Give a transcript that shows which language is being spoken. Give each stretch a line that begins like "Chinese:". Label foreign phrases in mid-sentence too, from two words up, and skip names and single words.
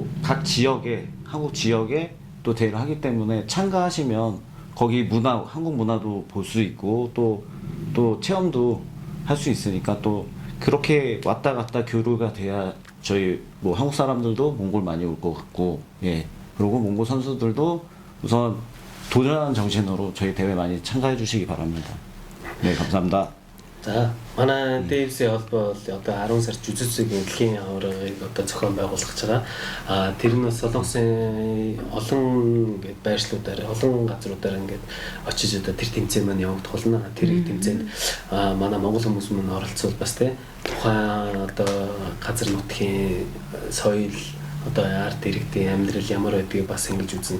Korean: 각 지역에 한국 지역에 또 대회를 하기 때문에 참가하시면 거기 문화 한국 문화도 볼 수 있고 또 체험도 할 수 있으니까 또 그렇게 왔다 갔다 교류가 돼야 저희 뭐 한국 사람들도 몽골 많이 올 것 같고 그리고 몽골 선수들도 우선 도전하는 정신으로 저희 대회 많이 참가해 주시기 바랍니다. 네, 감사합니다.
Mongolian: За манай дэвсээ холбоо бол одоо 10 сард жүжигчгийн дэлхийн аваргыг одоо зохион байгуулах гэж байгаа. Тэр нь бас Солонгосын олон ингээд байршлуудаар олон газруудаар ингээд очиж одоо тэр тэмцээн маань явагдах болно. Тэр тэмцээнд манай монгол хүмүүс мөн оролцвол бас тухайн одоо газар нутгийн соёл одоо арт иргэдийн амьдрал ямар байдгийг бас ингэж үзнэ.